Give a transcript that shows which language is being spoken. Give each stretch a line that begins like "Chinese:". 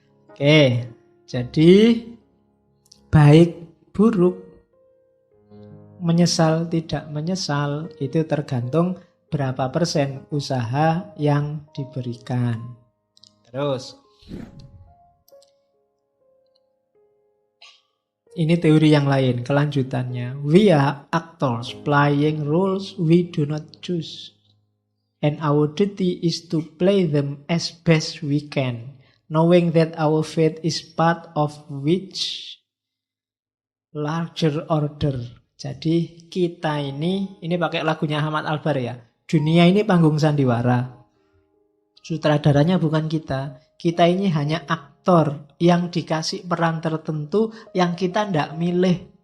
Indonesian: Oke, jadi baik buruk, menyesal tidak menyesal, itu tergantung berapa persen usaha yang diberikan. Terus, ini teori yang lain, kelanjutannya.
English: We are actors playing roles we do not choose. And our duty is to play them as best we can, knowing that our fate is part of which larger order.
Indonesian: Jadi kita ini pakai lagunya Ahmad Albar ya. Dunia ini panggung sandiwara. Sutradaranya bukan kita. Kita ini hanya aktor yang dikasih peran tertentu yang kita tidak milih.